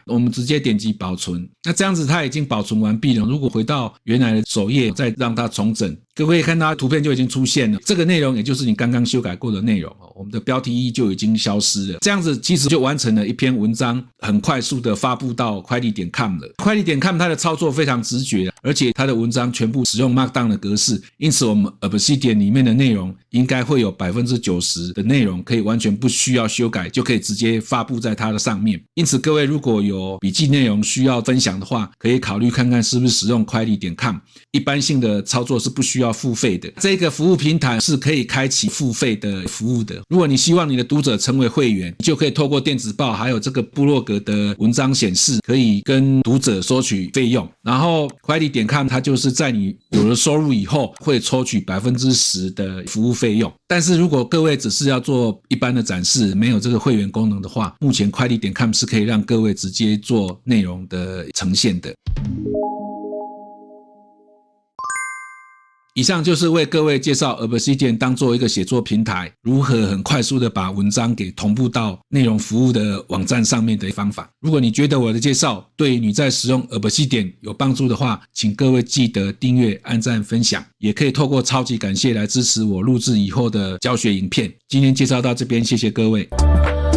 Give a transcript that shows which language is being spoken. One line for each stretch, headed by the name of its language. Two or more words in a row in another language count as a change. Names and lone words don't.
Chinese: 我們直接點擊保存。那這樣子它已經保存完畢了。如果回到原來的首頁，再讓它重整， 各位看到圖片就已經出現了，這個內容也就是你剛剛修改過的內容，我們的標題一就已經消失了。這樣子其實就完成了一篇文章，很快速的發布到快力點 com 了。快力點 com 它的操作非常直觉，而且它的文章全部使用 Markdown 的格式，因此我們 Obsidian 裡面的內容應該會有 90% 的內容可以完全不需要修改，就可以直接發布在它的上面。因此各位如果有筆記內容需要分享的話，可以考慮看看是不是使用快力點 com。一般性的操作是不需要付費的，這個服務平台是可以開啟付費的服務的。如果你希望你的讀者成为會員，你就可以透過電子報還有這個部落格的文章顯示，可以跟讀者收取費用。然後快力點 com 它就是在你有了收入以後會抽取 10% 的服務費用。但是如果各位只是要做一般的展示，沒有這個會員功能的話，目前快力點 com 是可以讓各位直接做內容的呈現的。以上就是為各位介紹 Obsidian 當做一個寫作平台，如何很快速的把文章給同步到內容服務的網站上面的方法。如果你覺得我的介紹對你在使用 Obsidian 有幫助的話，請各位記得訂閱、按讚、分享，也可以透過超級感謝來支持我錄製以後的教學影片。今天介紹到這邊，謝謝各位。